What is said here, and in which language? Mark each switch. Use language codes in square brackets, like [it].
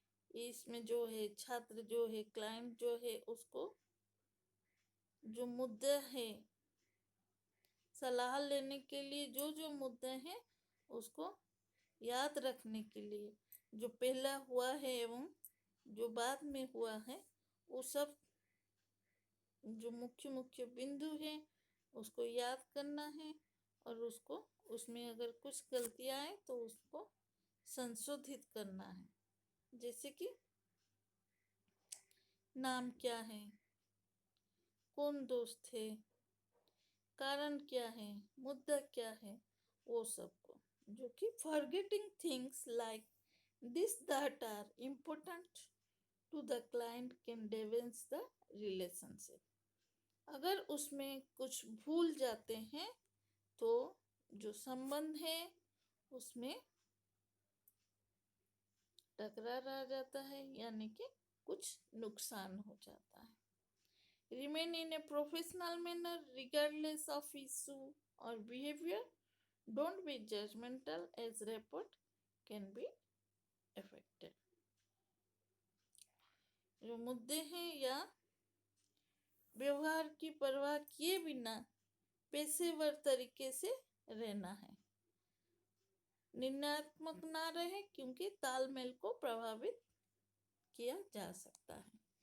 [hi] इसमें जो है छात्र जो है, क्लाइंट जो है, उसको जो मुद्दे हैं सलाह लेने के लिए, जो जो मुद्दे हैं उसको याद रखने के लिए, जो पहला हुआ है एवं जो बाद में हुआ है वो सब जो मुख्य मुख्य बिंदु है उसको याद करना है और उसको उसमें अगर कुछ गलतियां आए तो उसको संशोधित करना है। जैसे कि नाम क्या है, कौन दोस्त है, कारण क्या है, मुद्दा क्या है, वो सबको, जो कि [en] Forgetting things like This that are important to the client can damage the relationship. [hi] अगर उसमें कुछ भूल जाते हैं तो जो संबंध है उसमें टकरार आ जाता है, यानी कि कुछ नुकसान हो जाता है. [en] Remain in a professional manner regardless of issue or behavior. Don't be judgmental as rapport can be affected. [hi] जो मुद्दे हैं या व्यवहार की परवाह किए बिना पेशेवर तरीके से रहना है. निर्णयात्मक ना रहे क्योंकि तालमेल को प्रभावित किया जा सकता है.